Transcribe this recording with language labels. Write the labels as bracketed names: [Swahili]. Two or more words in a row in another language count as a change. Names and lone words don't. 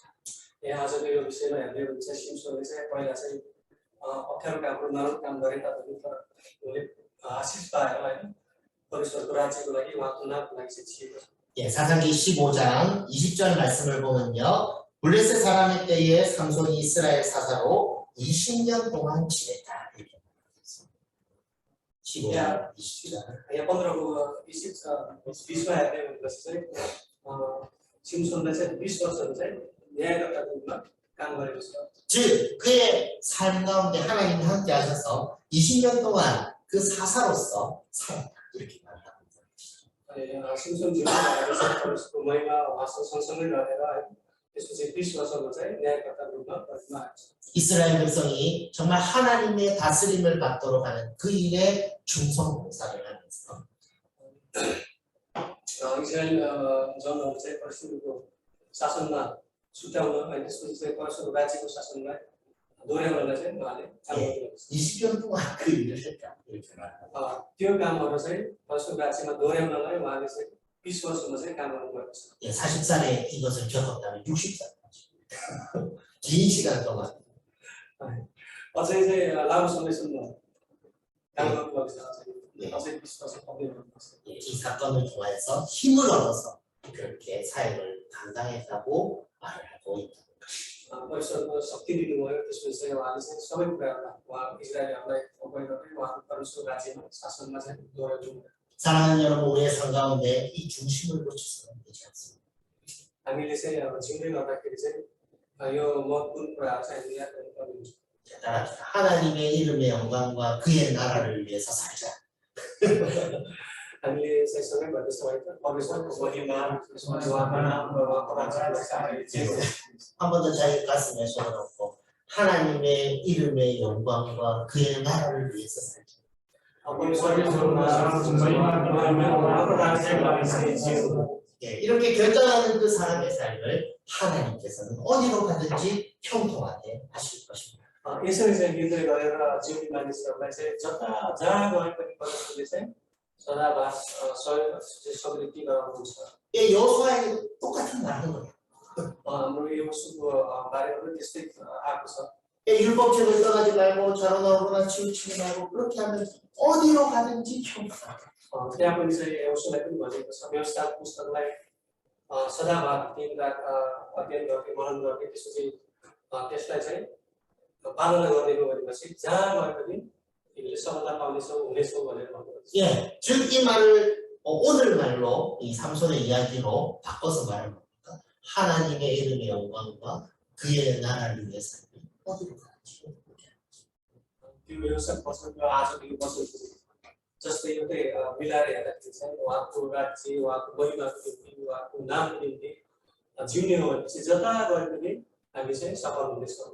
[Nepali] आजको यो विषयमा हेर्ने हो भने चाहिँ सिम्सनले चाहिँ पहिला चाहिँ अप्ठ्यारो कामहरू नराम्रो काम गरे तापनि तर उनले आशिष पाएर होइन परमेश्वरको राज्यको लागि उहाँको नामको लागि चाहिँ जिएको छ [Korean] 예, 사사기 15장 20절 말씀을 보면요 블레셋 사람의 때에 삼손이 이스라엘 사사로 20년 동안 지냈다. 이렇게 말합니다. 15장 20절. [Nepali] यहाँ 15को 20मा हेर्ने भनेपछि चाहिँ सिम्सनले चाहिँ 20 वर्षहरू चाहिँ न्यायकर्ताको रूपमा काम गरेको छ [Korean] 즉 그의 삶 가운데 하나님이 함께 하셔서 20년 동안 그 사사로서 살았다. 이렇게 말합니다. [Nepali] अनि सिम्सन जीवनको महिमा उहाँसँग सँगसँगै रहेर है त्यसपछि 20 वर्षमा चाहिँ न्यायकर्ताको रूपमा प्रतिमा आएको छ [Korean] 이스라엘 백성이 정말 하나님의 다스림을 받도록 하는 그 일에 충성 봉사를 하면서 [Nepali] इजरायल जनहरू चाहिँ परमेश्वरको शासनमा छुट्याउन अनि त्यसपछि चाहिँ परमेश्वरको राज्यको शासनलाई दोहोऱ्याउनलाई चाहिँ उहाँले काम गर्नुभएको छ [Korean] 20년 동안 그 일을 했다. 이렇게 말합니다. [Nepali] त्यो कामहरू चाहिँ परमेश्वरको राज्यमा दोहोऱ्याउनलाई उहाँले चाहिँ 20 वर्षमा चाहिँ काम गर्नुभएको छ [Korean] 예, 40살에 이것을 겪었다면 60살까지 긴 시간 동안 [Nepali] अझै चाहिँ लामो समयसम्म काम गर्नुभएको छ अझै 20 वर्ष पुग्ने भएको छ [Korean] 이 사건을 통해서 힘을 얻어서 그렇게 사역을 감당했다고 말을 하고 있다. [Nepali] परमेश्वरको शक्ति दिनुभयो त्यसपछि चाहिँ उहाँले चाहिँ सबै कुराहरूलाई उहाँ इजरायलीहरूलाई अगुवाई गर्दै उहाँको परमेश्वर राज्यमा शासनमा चाहिँ दोहोऱ्याउनु [Korean] 사랑하는 여러분, 우리의 삶 가운데 이 중심을 놓쳐서는 되지 않습니다. [Nepali] हामीले चाहिँ अब जिउँदै गर्दाखेरि चाहिँ यो महत्त्वपूर्ण कुराहरू चाहिँ हामीले याद गर्नुपर्ने हुन्छ [Korean] 따라합시다. 하나님의 이름의 영광과 그의 나라를 위해서 살자. [Nepali] हामीले चाहिँ सँगै भन्दैछौँ है त परमेश्वरको महिमा त्यसपछि उहाँको नाम र उहाँको राज्यलाई चाहिँ हामीले जिउँदै [Korean] 한 번 더 자기 가슴에 손을 얹고 하나님의 이름의 영광과 그의 나라를 위해서 살자. 예, 이렇게 결정하는 그 사람의 삶을 하나님께서는 어디로 가든지 형통하게 하실 것입니다. [Nepali] यसरी चाहिँ निर्णय गरेर जिउने मानिसहरूलाई चाहिँ जहाँ गए पनि परमेश्वरले चाहिँ सदाबार सहयोग समृद्धि गराउनुहुन्छ [Korean] 예, 여호수아에게도 똑같은 말 하는 거예요. [Nepali] हाम्रो यो सुको बारेमा पनि त्यस्तै आएको छ [Korean] 예, 율법책을 떠나지 말고 좌로 나오거나 치우치지 말고 그렇게 하면 어디로 가든지 형통하게. [Nepali] त्यहाँ पनि चाहिँ यसोलाई पनि भनेको छ व्यवस्था पुस्तकलाई सदाबार दिनरात अध्ययन गर्ने मनन गर्ने त्यसपछि त्यसलाई चाहिँ पालना गर्ने हो भनेपछि जहाँ गए पनि तिमीले सफलता पाउनेछौ हुनेछौ भनेर भन्नुहुन्छ [Korean] 예, 즉 이 말을 오늘 말로 이 삼손의 이야기로 바꿔서 말하는 겁니까? 하나님의 이름의 영광과 그의 나라를 위해서 어디로 가든지. [Nepali] त्यो व्यवस्था पछिको आजको यो वचन जस्तै एउटै मिलाएर हेर्दाखेरि चाहिँ उहाँको राज्य उहाँको महिमाको निम्ति उहाँको नामको निम्ति जिउने हो भनेपछि जता गए पनि हामी चाहिँ सफल हुनेछौँ